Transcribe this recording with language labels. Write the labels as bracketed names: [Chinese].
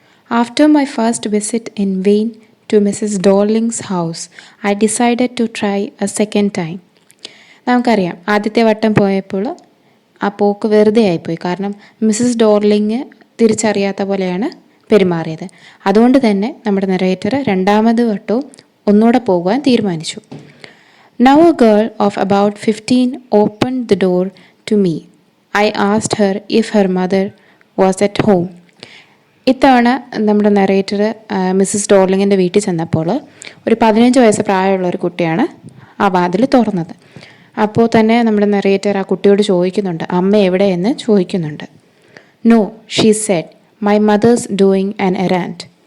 [English] After my first visit in vain to Mrs Darling's house I decided to try a second time. [Malayalam] നമുക്കറിയാം ആദ്യത്തെ വട്ടം പോയപ്പോൾ ആ പോക്ക് വെറുതെ ആയിപ്പോയി. കാരണം മിസ്സസ് ഡോർലിങ് തിരിച്ചറിയാത്ത പോലെയാണ് പെരുമാറിയത്. അതുകൊണ്ട് തന്നെ നമ്മുടെ നറേറ്റർ രണ്ടാമത് വട്ടവും ഒന്നുകൂടെ പോകുവാൻ തീരുമാനിച്ചു. [English] Now a girl of about 15 opened the door to me. I asked her if her mother was at home. [Malayalam] ഇത്തവണ നമ്മുടെ നറേറ്റർ മിസ്സസ് ഡോർലിങ്ങിൻ്റെ വീട്ടിൽ ചെന്നപ്പോൾ ഒരു 15 വയസ്സ് പ്രായമുള്ള ഒരു കുട്ടിയാണ് ആ വാതിൽ തുറന്നത്. അപ്പോൾ തന്നെ നമ്മുടെ നറേറ്റർ ആ കുട്ടിയോട് ചോദിക്കുന്നുണ്ട്, അമ്മ എവിടെയെന്ന് ചോദിക്കുന്നുണ്ട്. [English] No, she said, my mother's doing an errand.